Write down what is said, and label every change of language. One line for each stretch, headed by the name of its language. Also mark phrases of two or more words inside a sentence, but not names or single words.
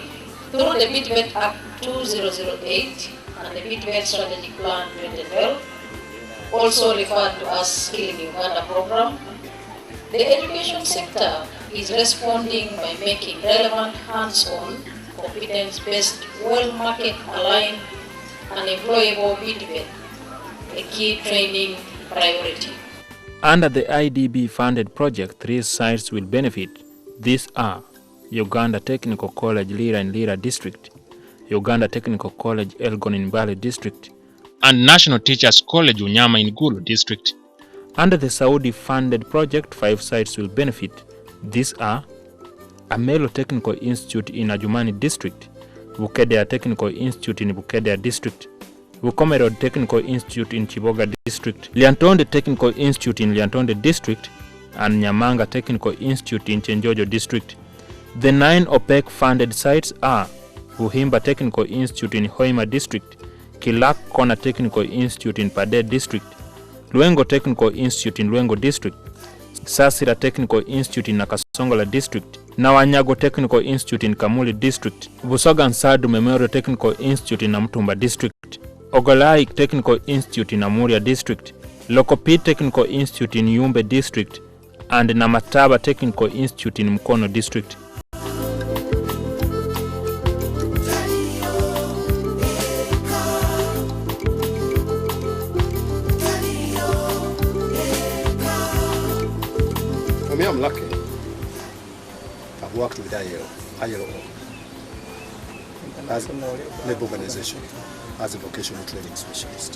English: Through the BTVET Act 2008 and the BTVET Strategic Plan 2012, also referred to as Skilling Uganda program, the education sector is responding by making relevant hands-on, competence-based, well-market-aligned and employable BTVET a key training priority. Under the IDB-funded project, 3 sites will benefit. These are Uganda Technical College Lira in Lira District, Uganda Technical College Elgon in Bale District, and National Teachers College Unyama in Gulu District. Under the Saudi-funded project, 5 sites will benefit. These are Amelo Technical Institute in Ajumani District, Bukedea Technical Institute in Bukedea District, Bukomero Technical Institute in Chiboga District, Liantonde Technical Institute in Liantonde District, and Nyamanga Technical Institute in Chenjojo District. The 9 OPEC-funded sites are Buhimba Technical Institute in Hoima District, Kilak Kona Technical Institute in Pade District, Lwengo Technical Institute in Lwengo District, Sasira Technical Institute in Nakasongola District, Nawanyago Technical Institute in Kamuli District, Busoga Nsadu Memorial Technical Institute in Namtumba District, Ogolai Technical Institute in Amuria District, Lokopi Technical Institute in Yumbe District, and Namataba Technical Institute in Mukono District. For me, I'm lucky. I've worked with ILO as a labor organization, as a vocational training specialist.